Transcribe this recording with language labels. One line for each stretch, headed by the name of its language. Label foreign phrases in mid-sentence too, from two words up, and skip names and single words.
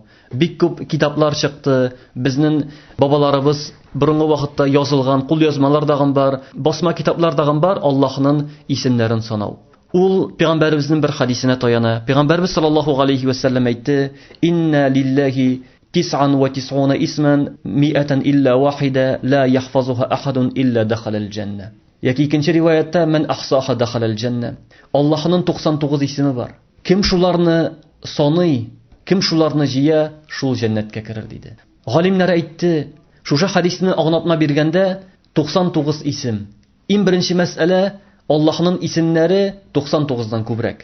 Tatar: Бик күп китаплар чыкты. Безнең бабаларыбыз борынгы вакытта язылган кулъязмалар дагы бар, басма китаплар дагы бар Аллаһның исемнәрен санау. Ул пәйгамбәребезнең бер хадисенә таяна.
Arabic: Пәйгамбәрбез صلى الله عليه وسلم әйтте: "إن لله 99 اسما 100 إلا واحدا لا يحفظها أحد إلا دخل الجنة."
Tatar: Яки икенче риваятта:
Arabic: "من أحصاها دخل الجنة."
Tatar: Аллаһның 99 исеме бар. Кем шуларны саный, кем шуларны җыя, шул җәннәткә керер диде. Галимнәр әйтте, шушы хадисне аңлатма биргәндә 99 исем. Иң беренче мәсьәлә Аллаһның исемнәре 99дан күбрәк.